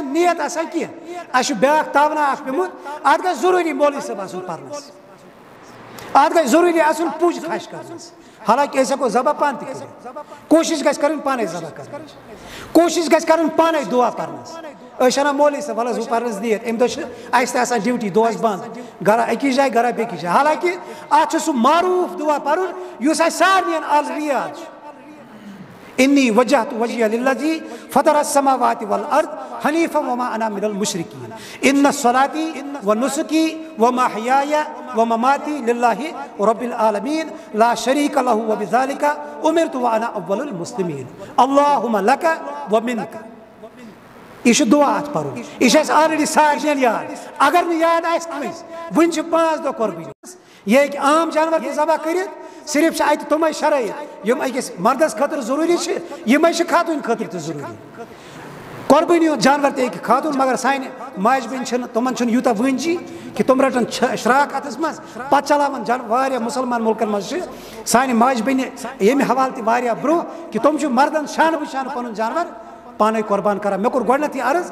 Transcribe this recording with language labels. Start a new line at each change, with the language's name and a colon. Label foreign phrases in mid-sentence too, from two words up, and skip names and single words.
Kashmiri: چھُنہٕ نیت آسان کینٛہہ اَسہِ چھُ بیاکھ تاونا اکھ پیوٚمُت اتھ گژھِ ضروٗری مولوی صٲب آسُن پرنس اتھ گژھِ ضروٗری آسُن پوٗجہِ خاش کرنس حالانکہِ أسۍ ہٮ۪کو ذبح پانہٕ تہِ کٔرِتھ کوٗشش گژھِ کرٕنۍ پانے ذبح کرنٕچ کوٗشش گژھِ کرٕنۍ پانے دُعا پرنس أسۍ چھِ انان مولوی صٲب وَلہٕ حظ بہٕ پرنس نیت امہِ دۄہ چھِ اَسہِ تہِ آسان ڈیوٹی دۄہس بنٛد گرا أکِس جایہِ گرا بیٚکِس جایہِ حالانکہِ اتھ چھُ سُہ معروٗف دُعا پرُن یُس اَسہِ سارنٕے آلریڈی یاد چھُ
Arabic: إني وجهت وجهي للذي فطر السماوات والأرض حنيفا وما أنا من المشركين إن صلاتي ونسكي ومحياي ومماتي لله رب العالمين لا شريك له وبذلك أمرت وأنا أول المسلمين اللهم لك ومنك
Kashmiri: یہِ چھُ دُعا اتھ پرُن یہِ چھُ اَسہِ آلریڈی سارنٕے یاد اگر نہٕ یاد آسہِ کٲنٛسہِ وُنہِ چھِ 5 دۄہ قۄربٲنی یہِ ہیٚکہِ عام جانور تہِ ذبح کٔرِتھ صرف تمے شرائط یم أکِس مردس خٲطرٕ ضروٗری چھِ یِمے چھِ خاتوٗن خٲطرٕ تہِ ضروٗری قۄربٲنی ہُنٛد جانور تہِ ہیٚکہِ خاتوٗن مگر سانہِ ماجہِ بیٚنہِ چھِنہٕ تِمن چھُنہٕ یوٗتاہ وٲنجی کہِ تِم رَٹن شراک اَتھس منٛز پتہٕ چلاوان واریاہ مُسلمان مُلکن منٛز چھِ سانہِ ماجہِ بیٚنہِ ییٚمہِ حوالہٕ تہِ واریاہ برونٛہہ کہِ تِم چھِ مردن شانہٕ بشانہٕ پنُن جانور پانے قۄربان کران مےٚ کوٚر گۄڈٕنیتھ یہِ عرض